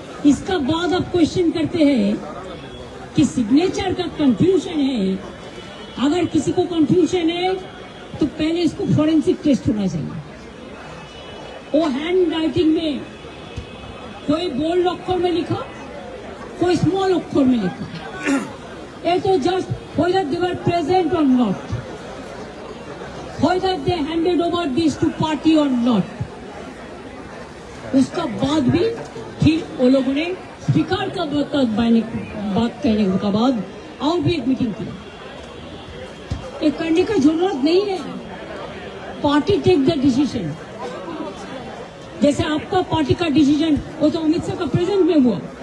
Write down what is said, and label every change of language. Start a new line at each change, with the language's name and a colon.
Hindi: इसका बाद आप क्वेश्चन करते हैं कि सिग्नेचर का कंफ्यूजन है। अगर किसी को कंफ्यूजन है तो पहले इसको फॉरेंसिक टेस्ट होना चाहिए। वो हैंड राइटिंग में कोई बोल्ड अक्षर में लिखा, कोई स्मॉल अक्षर में लिखा। ये तो just
English: whether they were present or not, whether they handed over this to party or not।
Hindi: उसका बाद भी फिर वो लोगों ने स्पीकर का बात कहने के बाद और भी एक मीटिंग की। ये करने का जरूरत नहीं है,
English: Party take the decision.
Hindi: जैसे आपका पार्टी का डिसीजन वो तो अमित शाह का प्रेजेंट में हुआ।